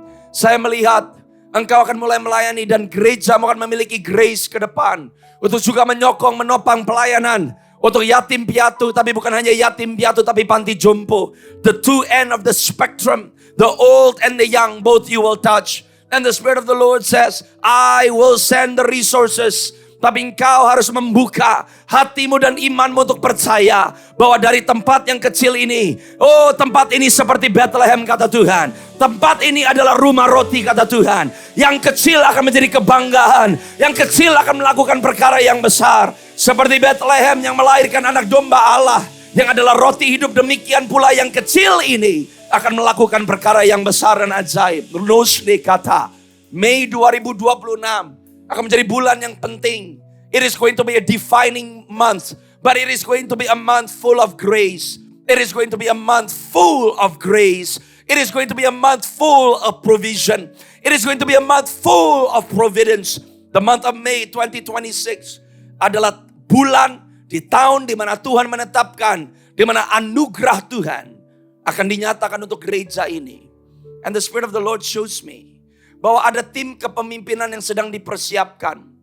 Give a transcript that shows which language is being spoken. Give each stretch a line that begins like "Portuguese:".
Indonesian: Saya melihat engkau akan mulai melayani dan gereja akan memiliki grace ke depan. Untuk juga menyokong, menopang pelayanan. Untuk yatim piatu, tapi bukan hanya yatim piatu, tapi panti jompo.
English: The two end of the spectrum, the old and the young, both you will touch. And the Spirit of the Lord says, I will send the resources.
Indonesian: Tapi engkau harus membuka hatimu dan imanmu untuk percaya bahwa dari tempat yang kecil ini, oh tempat ini seperti Bethlehem kata Tuhan. Tempat ini adalah rumah roti kata Tuhan. Yang kecil akan menjadi kebanggaan. Yang kecil akan melakukan perkara yang besar. Seperti Bethlehem yang melahirkan anak domba Allah, yang adalah roti hidup, demikian pula yang kecil ini akan melakukan perkara yang besar dan ajaib. Nosne kata, Mei 2026 akan menjadi bulan yang penting.
English: It is going to be a defining month, but it is going to be a month full of grace. It is going to be a month full of grace. It is going to be a month full of provision. It is going to be a month full of providence. The month of May 2026
Indonesian: adalah bulan di tahun di mana Tuhan menetapkan, di mana anugerah Tuhan akan dinyatakan untuk gereja ini.
English: And the Spirit of the Lord shows me
Indonesian: bahwa ada tim kepemimpinan yang sedang dipersiapkan.